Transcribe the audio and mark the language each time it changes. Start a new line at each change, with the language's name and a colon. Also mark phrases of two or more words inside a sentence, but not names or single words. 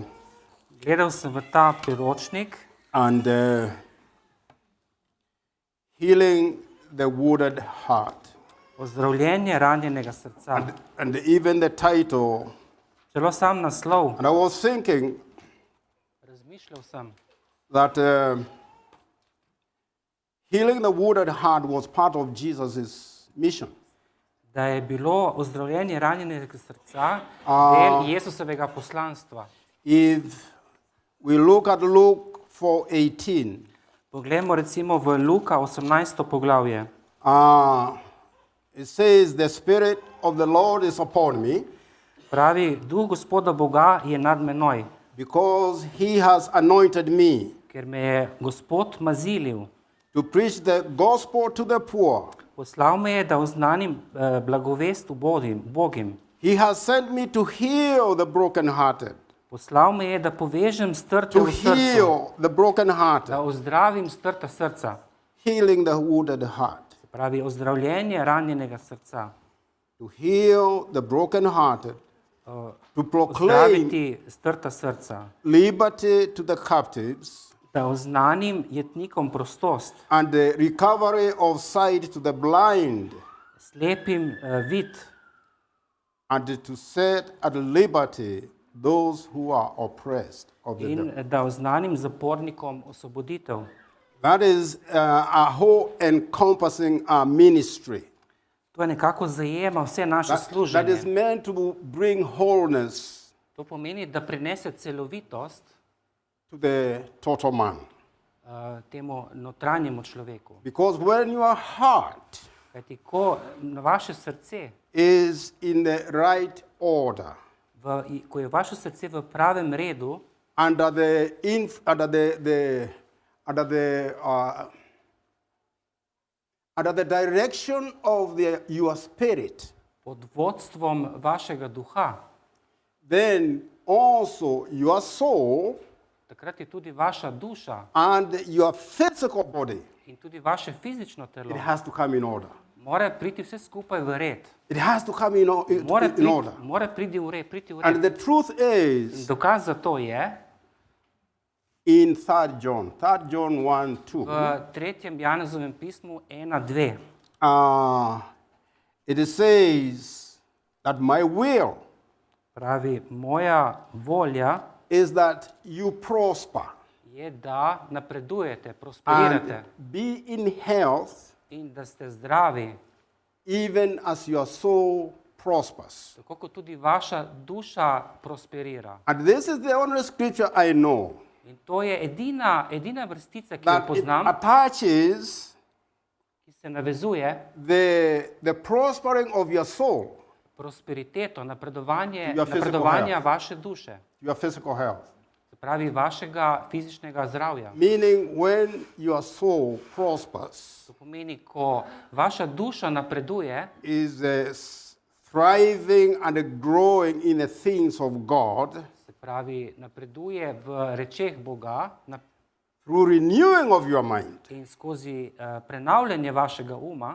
Slovenian: Gledal sem v ta priročnik
English: and healing the wounded heart.
Slovenian: Ozdravljenje ranjenega srca.
English: And even the title.
Slovenian: Celo sam naslov.
English: And I was thinking
Slovenian: Razmišljal sem,
English: that healing the wounded heart was part of Jesus' mission.
Slovenian: da je bilo ozdravljenje ranjenega srca del Jesusovega poslanstva.
English: If we look at Luke 4:18,
Slovenian: Poglejmo recimo v Luka 18. poglavje.
English: it says, "The Spirit of the Lord is upon me,
Slovenian: Pravi, Duh Gospoda Boga je nad menoj,
English: because He has anointed me
Slovenian: ker me je Gospod mazilil.
English: to preach the gospel to the poor.
Slovenian: Poslal me je, da oznanim blagovest ubogim.
English: He has sent me to heal the brokenhearted,
Slovenian: Poslal me je, da povežem strte
English: to
Slovenian: v srcu,
English: heal the brokenhearted,
Slovenian: da ozdravim strta srca.
English: healing the wounded heart,
Slovenian: Se pravi, ozdravljenje ranjenega srca.
English: to heal the brokenhearted, to proclaim
Slovenian: Ozdraviti strta srca.
English: liberty to the captives,
Slovenian: Da oznanim jetnikom prostost,
English: and the recovery of sight to the blind,
Slovenian: slepim vid,
English: and to set at liberty those who are oppressed of the devil.
Slovenian: in da oznanim zapornikom osvoboditev.
English: That is a whole encompassing ministry.
Slovenian: To je nekako zajema vse naše
English: That is
Slovenian: služenje.
English: meant to bring wholeness
Slovenian: To pomeni, da prinese celovitost
English: to the total man.
Slovenian: temu notranjemu človeku.
English: Because when your heart
Slovenian: Kajti ko vaše srce,
English: is in the right order,
Slovenian: ko je vaše srce v pravem redu,
English: under the direction of your spirit,
Slovenian: pod vodstvom vašega duha,
English: then also your soul
Slovenian: takrat je tudi vaša duša
English: and your physical body,
Slovenian: in tudi vaše fizično
English: it
Slovenian: telo
English: has to come in order.
Slovenian: mora priti vse skupaj v red.
English: It has to come in order.
Slovenian: Mora priti v red.
English: And the truth is,
Slovenian: Dokaz za to je
English: in 3 John 1:2,
Slovenian: v 3. Janezovem pismu 1:2.
English: it says that my will
Slovenian: Pravi, moja volja
English: is that you prosper
Slovenian: je, da napredujete, prosperirate
English: and be in health,
Slovenian: in da ste zdravi,
English: even as your soul prospers.
Slovenian: tako kot tudi vaša duša prosperira.
English: And this is the only scripture I know
Slovenian: In to je edina vrstica, ki jo
English: that it
Slovenian: poznam,
English: attaches
Slovenian: ki se navezuje
English: the prospering of your soul,
Slovenian: prosperiteto,
English: Your physical
Slovenian: napredovanja
English: health.
Slovenian: vaše duše,
English: your physical health.
Slovenian: se pravi vašega fizičnega zdravja.
English: Meaning when your soul prospers,
Slovenian: To pomeni, ko vaša duša napreduje,
English: is thriving and growing in the things of God,
Slovenian: se pravi napreduje v rečeh Boga
English: through renewing of your mind,
Slovenian: in skozi prenavljanje vašega uma,